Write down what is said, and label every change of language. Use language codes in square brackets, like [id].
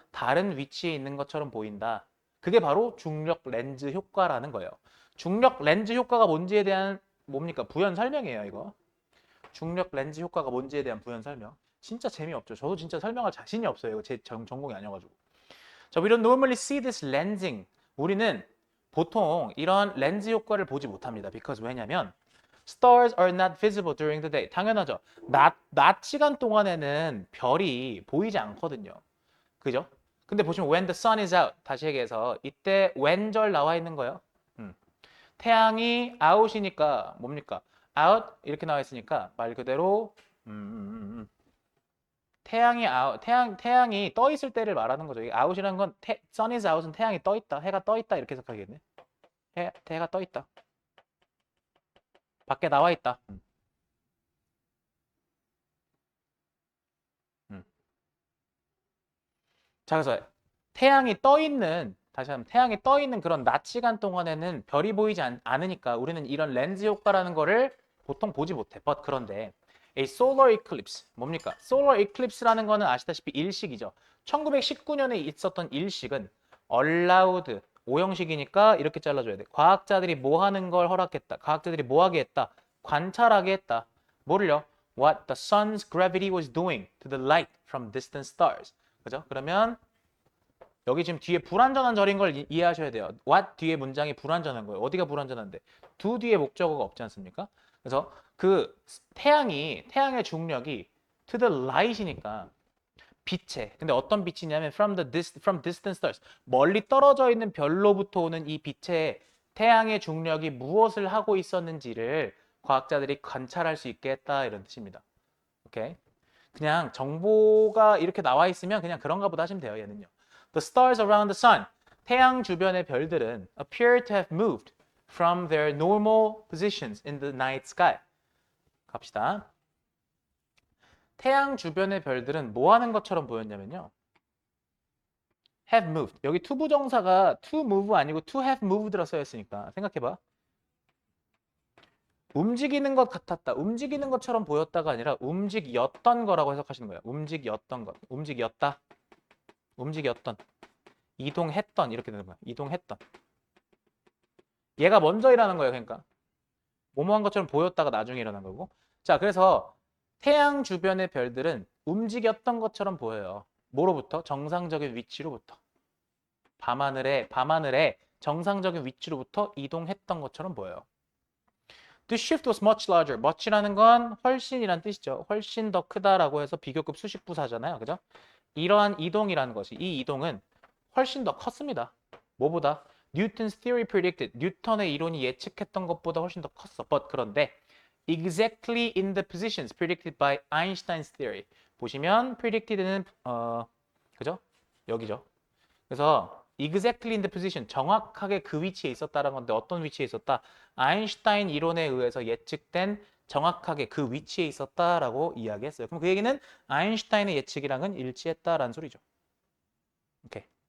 [ko] 다른 위치에 있는 것처럼 보인다. 그게 바로 중력 렌즈 효과라는 거예요. 중력 렌즈 효과가 뭔지에 대한 뭡니까? 부연 설명이에요, 이거. 중력 렌즈 효과가 뭔지에 대한 부연 설명. 진짜 재미없죠. 저도 진짜 설명할 자신이 없어요. 이거 제 전공이 아니어가지고. [en] 자, we don't normally see this lensing. [ko] 우리는 보통 이런 렌즈 효과를 보지 못합니다. [en] because [ko] 왜냐면 [en] stars are not visible during the day. [ko] 당연하죠. 낮 시간 동안에는 별이 보이지 않거든요. 그죠? 근데 보시면 [en] when the sun is out [ko] 다시 얘기해서 이때 when절 나와 있는 거예요. 태양이 out이니까 뭡니까? out 이렇게 나와 있으니까 말 그대로 태양이 떠 있을 때를 말하는 거죠. 이 out이라는 건 [en] sun is out [ko] 은 태양이 떠 있다, 해가 떠 있다 이렇게 해석하겠네. 해가 떠 있다. 밖에 나와 있다. 음. 자, 그래서 태양이 떠 있는 다시 한번 태양이 떠 있는 그런 낮 시간 동안에는 별이 보이지 않으니까 우리는 이런 렌즈 효과라는 거를 보통 보지 못해. [en] but [ko] 그런데 [en] a solar eclipse [ko] 뭡니까? solar eclipse라는 거는 아시다시피 일식이죠. 1919년에 있었던 일식은 allowed 오형식이니까 이렇게 잘라줘야 돼. 과학자들이 뭐 하는 걸 허락했다. 과학자들이 뭐 하게 했다. 관찰하게 했다. 뭐를요? [en] What the sun's gravity was doing to the light from distant stars. [ko] 그죠? 그러면 여기 지금 뒤에 불완전한 절인 걸 이해하셔야 돼요. what 뒤에 문장이 불완전한 거예요. 어디가 불완전한데? do 뒤에 목적어가 없지 않습니까? 그래서 그 태양의 중력이 [en] to the light [ko] 이니까 빛에. 근데 어떤 빛이냐면 [en] from distant stars. [ko] 멀리 떨어져 있는 별로부터 오는 이 빛에 태양의 중력이 무엇을 하고 있었는지를 과학자들이 관찰할 수 있게 했다 이런 뜻입니다. 오케이? 그냥 정보가 이렇게 나와 있으면 그냥 그런가 보다 하시면 돼요. 얘는요. [en] The stars around the sun. [ko] 태양 주변의 별들은 [en] appear to have moved from their normal positions in the night sky. [ko] 갑시다. 태양 주변의 별들은 뭐 하는 것처럼 보였냐면요. have moved. 여기 to 부정사가 to move 아니고 to have moved라 써있으니까 생각해봐. 움직이는 것 같았다. 움직이는 것처럼 보였다가 아니라 움직였던 거라고 해석하시는 거예요. 움직였던 것. 움직였다. 움직였던. 이동했던 이렇게 되는 거야. 이동했던. 얘가 먼저 일어나는 거예요. 그러니까. 뭐뭐한 것처럼 보였다가 나중에 일어난 거고. 자, 그래서 태양 주변의 별들은 움직였던 것처럼 보여요. 뭐로부터? 정상적인 위치로부터. 밤하늘에 정상적인 위치로부터 이동했던 것처럼 보여요. [en] The shift was much larger. [ko] much라는 건 훨씬이란 뜻이죠. 훨씬 더 크다라고 해서 비교급 수식부사잖아요. 그죠? 이러한 이동이라는 것이 이 이동은 훨씬 더 컸습니다. 뭐보다? [en] Newton's theory predicted. [ko] 뉴턴의 이론이 예측했던 것보다 훨씬 더 컸어. [en] But [ko] 그런데 [en] exactly in the positions predicted by Einstein's theory. [ko] 보시면 predicted는 그죠? 여기죠. 그래서 [en] exactly in the position, [ko] 정확하게 그 위치에 있었다는 건데 어떤 위치에 있었다? 아인슈타인 이론에 의해서 예측된 정확하게 그 위치에 있었다라고 이야기했어요. 그럼 그 얘기는 아인슈타인의 예측이랑은 일치했다라는 소리죠. 오케이.